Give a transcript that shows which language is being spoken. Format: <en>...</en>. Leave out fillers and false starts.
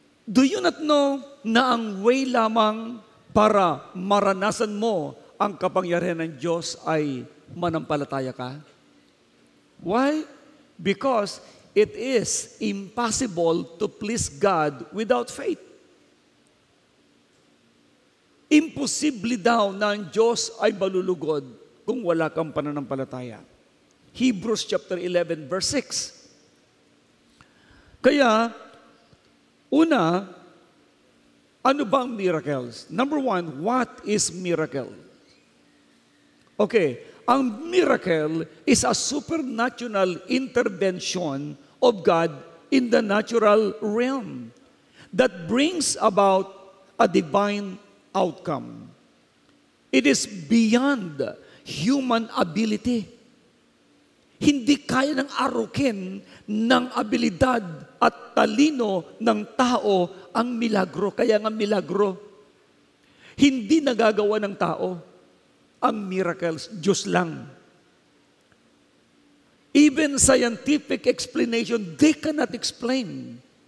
<en>Do you not know</en> <tl>na ang way lamang para maranasan mo ang kapangyarihan ng Diyos ay manampalataya ka?</tl> <en>Why? Because it is impossible to please God without faith.</en> <tl>Imposible daw na ang Diyos ay malulugod kung wala kang pananampalataya.</tl> <en>Hebrews chapter 11 verse 6.</en> <tl>Kaya, una, ano ba ang miracles?</tl> <en>Number one, what is miracle? Okay, ang miracle is a supernatural intervention of God in the natural realm that brings about a divine outcome. It is beyond human ability.</en> <tl>Hindi kaya ng arukin ng abilidad at talino ng tao ang milagro. Kaya nga milagro, hindi nagagawa ng tao. Ang miracles, Diyos lang.</tl> <en>Even scientific explanation, they cannot explain.</en>